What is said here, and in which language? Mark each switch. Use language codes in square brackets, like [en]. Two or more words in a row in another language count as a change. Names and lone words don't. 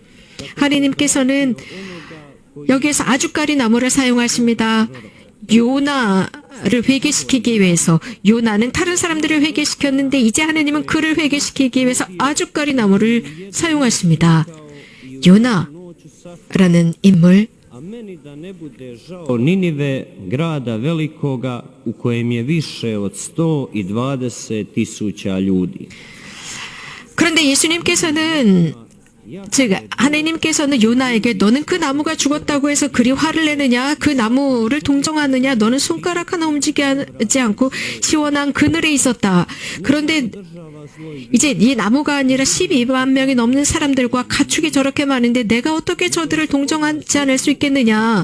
[ko] 하느님께서는 여기에서 아주까리 나무를 사용하십니다. 요나를 회개시키기 위해서, 요나는 다른 사람들을 회개시켰는데 이제 하느님은 그를 회개시키기 위해서 아주까리 나무를 사용하십니다. 요나라는 인물, [hr] a meni da ne bude žao Ninive, grada velikoga u kojem je više od 120.000 ljudi. [ko] 그런데 예수님께서는 즉 하느님께서는 요나에게 너는 그 나무가 죽었다고 해서 그리 화를 내느냐, 그 나무를 동정하느냐, 너는 손가락 하나 움직이지 않고 시원한 그늘에 있었다. 그런데 이제 이 나무가 아니라 12만 명이 넘는 사람들과 가축이 저렇게 많은데 내가 어떻게 저들을 동정하지 않을 수 있겠느냐.